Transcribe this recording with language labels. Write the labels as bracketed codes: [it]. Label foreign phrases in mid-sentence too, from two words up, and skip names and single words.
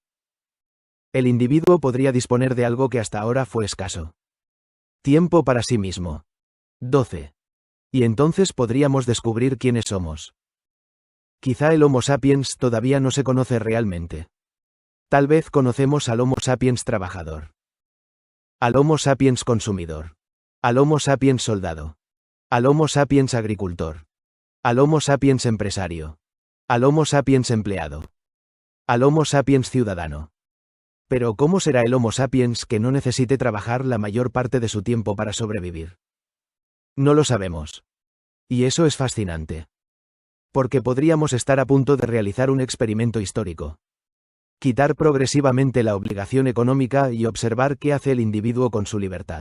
[es] El individuo podría disponer de algo que hasta ahora fue escaso. Tiempo para sí mismo. 12. Y entonces podríamos descubrir quiénes somos. Quizá el Homo sapiens todavía no se conoce realmente. Tal vez conocemos al Homo sapiens trabajador. Al Homo sapiens consumidor. Al Homo sapiens soldado. Al Homo sapiens agricultor. Al Homo sapiens empresario. Al Homo sapiens empleado. Al Homo sapiens ciudadano. Pero ¿cómo será el Homo sapiens que no necesite trabajar la mayor parte de su tiempo para sobrevivir? No lo sabemos. Y eso es fascinante. Porque podríamos estar a punto de realizar un experimento histórico. Quitar progresivamente la obligación económica y observar qué hace el individuo con su libertad.